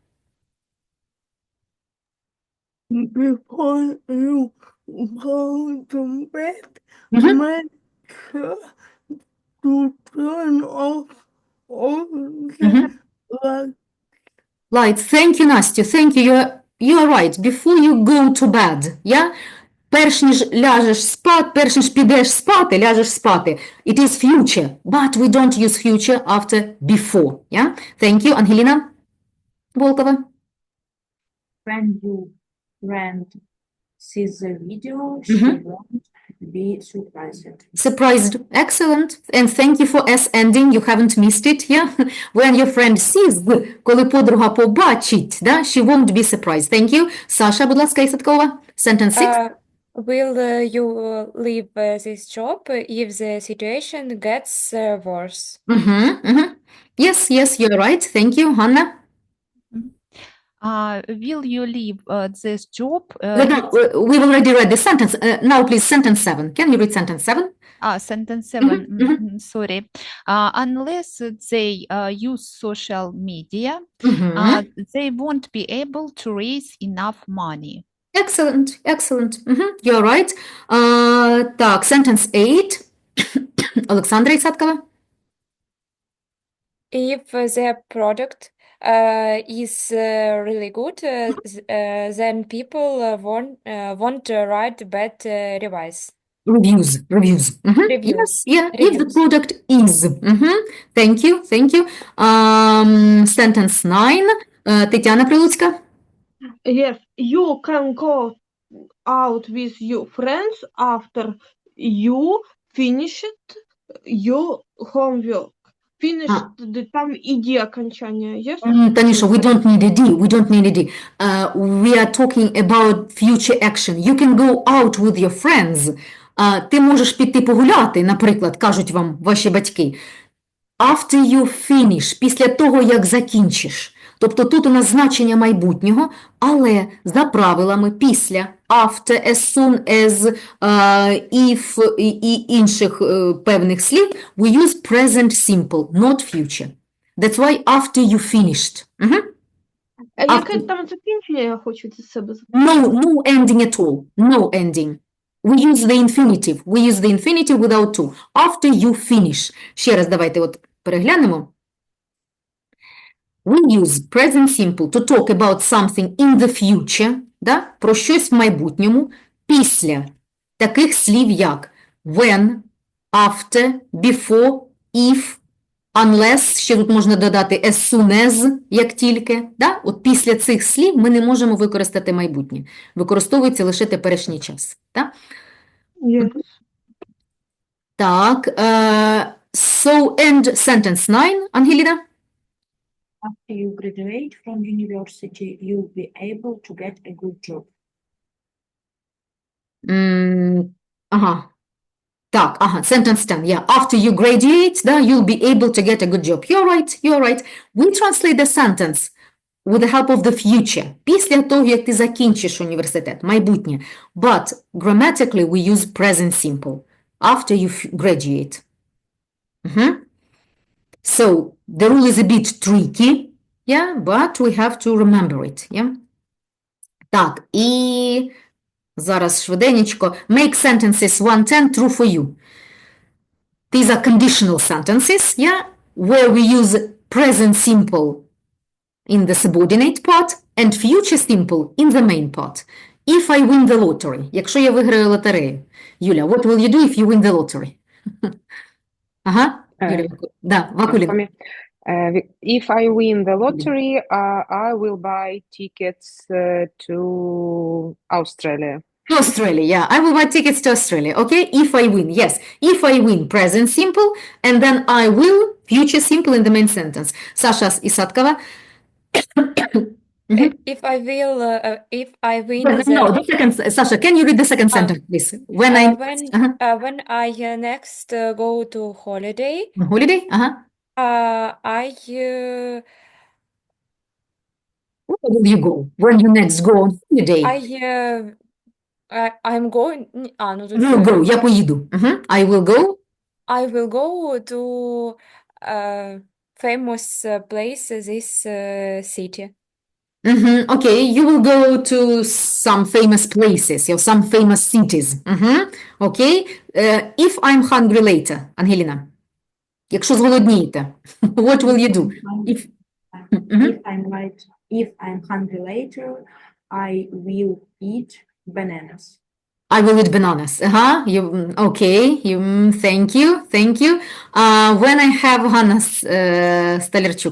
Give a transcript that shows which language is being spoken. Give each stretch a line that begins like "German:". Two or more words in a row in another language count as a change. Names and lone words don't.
English: Before you go to bed, Mhm. make sure to turn off all the Mhm. lights. Lights. Thank you, Настя. Thank you. You are right. Before you go to bed, yeah?
Ukrainian: Перш ніж ляжеш спати, перш ніж підеш спати, ляжеш спати.
English: It is future, but we don't use future after before, yeah? Thank you. Ангеліна Волкова. When your friend sees the video, she won't be surprised. Surprised. Excellent. And thank you for S ending. You haven't missed it, yeah? When your friend sees,
Ukrainian: коли подруга побачить, да?
English: She won't be surprised. Thank you.
Ukrainian: Саша, будь ласка, Ісаткова.
English: Sentence 6. Will you leave this job if the situation gets worse? Yes, yes, you're right. Thank you. Hanna? Will you leave this job? We've already read the sentence. Now, please, sentence 7. Can you read sentence 7? Sentence 7. Sorry. Unless they use social media, they won't be able to raise enough money. Excellent, excellent. You're right. Так, sentence 8. Олександра Ісаткова. If the product is really good, then people won't write bad reviews. Reviews. Reviews. Yes, yeah, if the product is. Thank you, thank you. Sentence 9. Тетяна Прилуцька. Yes, you can go out with your friends after you finished your homework. Finished,
Ukrainian: там іді окончання,
English: yes? Tanisha, we don't need a D. We don't need a D. We are talking about future action. You can go out with your friends.
Ukrainian: Ти можеш піти погуляти, наприклад, кажуть вам ваші батьки.
English: After you finish,
Ukrainian: після того, як закінчиш. Тобто тут у нас значення майбутнього, але за правилами після,
English: after, as soon as, if
Ukrainian: і інших певних слів,
English: we use present simple, not future. That's why after you finished.
Ukrainian: Яке там закінчення я хочу для себе?
English: No ending at all. No ending. We use the infinitive. We use the infinitive without to. After you finish.
Ukrainian: Ще раз давайте от переглянемо.
English: We use present simple to talk about something in the future,
Ukrainian: да? Про щось в майбутньому, після таких слів, як
English: when, after, before, if, unless,
Ukrainian: ще тут можна додати
English: as soon as,
Ukrainian: як тільки. Да? От після цих слів ми не можемо використати майбутнє. Використовується лише теперішній час. Да?
English: Yes.
Ukrainian: Так,
English: so end sentence 9, Ангеліна. After you graduate from university, you'll be able to get a good job.
Ukrainian: Ага. Так, ага,
English: sentence 10, yeah. After you graduate, да, you'll be able to get a good job. You're right. We translate the sentence with the help of the future.
Ukrainian: Після того, як ти закінчиш університет, майбутнє.
English: But grammatically we use present simple. After you graduate. So, the rule is a bit tricky, yeah, but we have to remember it, yeah.
Ukrainian: Так, і зараз швиденечко.
English: Make sentences 110 true for you. These are conditional sentences, yeah, where we use present simple in the subordinate part and future simple in the main part. If I win the lottery,
Ukrainian: якщо я виграю лотерею. Юля,
English: what will you do if you win the lottery?
Ukrainian: Ага. Да, Вакулін.
English: If I win the lottery, I will buy tickets to Australia. To Australia, yeah. I will buy tickets to Australia, okay? If I win, yes. If I win, present simple, and then I will, future simple in the main sentence. Sasha Isatkova. If I win No, the second, Sasha, can you read the second sentence, please? When I next go to holiday. Holiday? I Where will you go when you next go on holiday? I'm going.
Ukrainian: Ну тут
English: Will go,
Ukrainian: я поїду.
English: I will go. I will go to famous place this city. Okay, you will go to some famous places, some famous cities. Okay. If I'm hungry later,
Ukrainian: Ангеліна, якщо зголоднієте,
English: what will you do? If I'm hungry later, I will eat bananas. I will eat bananas. Thank you. When I have Ганна Столярчук.